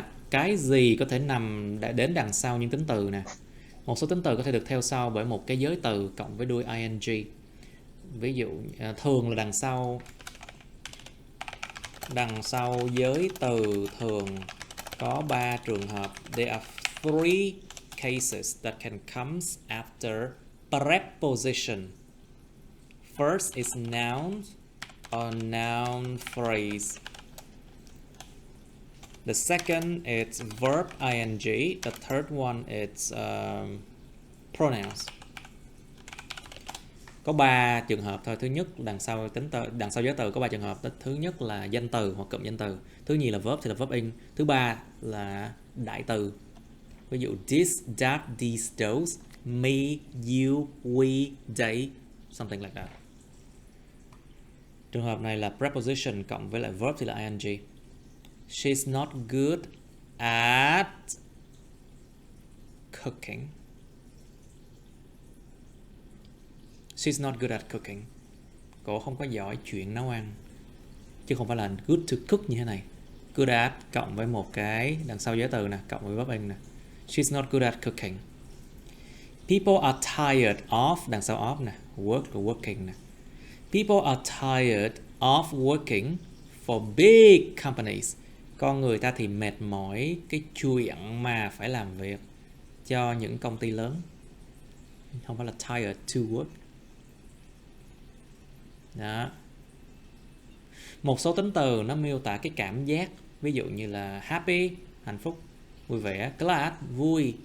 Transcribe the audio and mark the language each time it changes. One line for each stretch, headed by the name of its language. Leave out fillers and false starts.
Vietnamese: Cái gì có thể nằm đến đằng sau những tính từ nè. Một số tính từ có thể được theo sau bởi một cái giới từ cộng với đuôi ing. Ví dụ thường là đằng sau giới từ thường có 3 trường hợp.
English: There are 3 cases that can come after preposition. First is nouns, a noun phrase. The second is verb ing. The third one is pronouns.
Vietnamese: Có 3 trường hợp thôi. Thứ nhất, đằng sau giới từ có 3 trường hợp. Thứ nhất là danh từ hoặc cụm danh từ. Thứ nhì là verb thì là verb ing. Thứ ba là đại từ. Ví dụ
English: this, that, these, those, me, you, we, they, something like that.
Vietnamese: Trường hợp này là preposition cộng với lại verb thì là ing.
English: She's not good at cooking. She's not good at cooking.
Vietnamese: Cô không có giỏi chuyện nấu ăn. Chứ không phải là
English: good to cook
Vietnamese: như thế này. Good at cộng với một cái đằng sau giới từ nè, cộng với verb ing nè.
English: She's not good at cooking. People are tired of,
Vietnamese: đằng sau of nè,
English: working nè. People are tired of working for big companies.
Vietnamese: Con người ta thì mệt mỏi cái chuyện mà phải làm việc cho những công ty lớn. Không phải là
English: tired to work.
Vietnamese: Đó. Một số tính từ nó miêu tả cái cảm giác. Ví dụ như là happy, hạnh phúc, vui vẻ. Glad, vui.